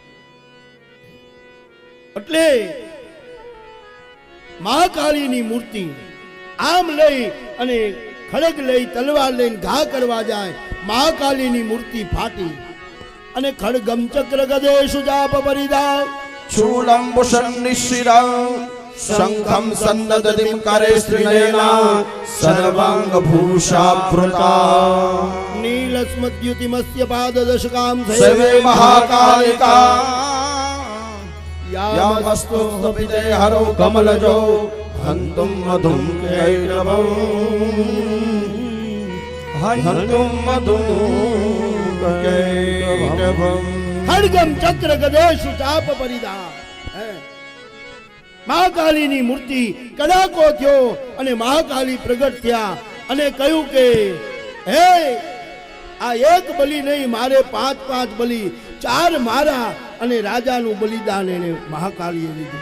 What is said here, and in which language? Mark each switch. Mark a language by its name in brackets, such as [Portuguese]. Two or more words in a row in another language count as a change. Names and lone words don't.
[Gujarati] એટલે મહાકાળીની મૂર્તિ આમ લઈ અને ખડગ લઈ તલવાર લઈને ઘા કરવા જાય મહાકાલીની મૂર્તિ ફાટી અને [Sanskrit] ખડગમ ચક્ર ગદે સુજાપ પરિધા शूलम्बुषं निशिरं शङ्खं सन्ददतिं करे स्त्रीनयना सर्वाङ्गभूषावृता नीलस्मद्युतिमस्य पाददशकां सेवे महाकालिका यामस्तु स्वपिते हरो कमलजो हन्तुं मधुं कैटभं हन्तुं मधुं कैटभं ખડગમ ચક્ર ગદેશુ ચાપ પરિધા. [Gujarati] મહાકાલીની મૂર્તિ કડાકો થયો અને મહાકાલી પ્રગટ થયા અને કહ્યું કે હે આ એક બલિ નહીં, મારે 5 બલિ, 4 મારા અને રાજાનું બલિદાન એને મહાકાલીએ લીધું.